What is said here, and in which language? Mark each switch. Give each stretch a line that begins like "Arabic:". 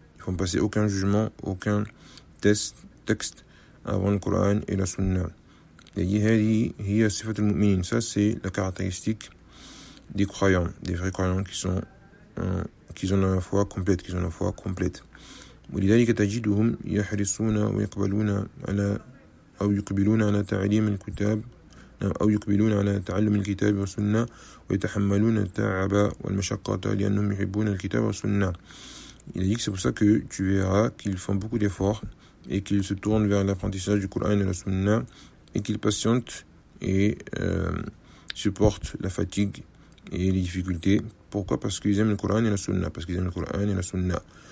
French: Ils ne font passer aucun jugement, aucun texte avant le Coran et la Sunna.
Arabic: Les yihadi hiya sifat al-mu'minin.
French: Ça, c'est la caractéristique des croyants, des vrais croyants qui ont la foi complète.
Arabic: ولذلك تجدهم يحرصون ويقبلون على أو يقبلون على تعليم الكتاب أو يقبلون على تعلم الكتاب والسنة ويتحملون التعب والمشقة لأنهم يحبون الكتاب والسنة.
French: Il dit que c'est pour ça que tu verras qu'ils font beaucoup d'efforts et qu'ils se tournent vers l'apprentissage du Coran et la Sunna et qu'ils patientent et supportent la fatigue et les difficultés. Pourquoi? Parce qu'ils aiment le Coran et la Sunna.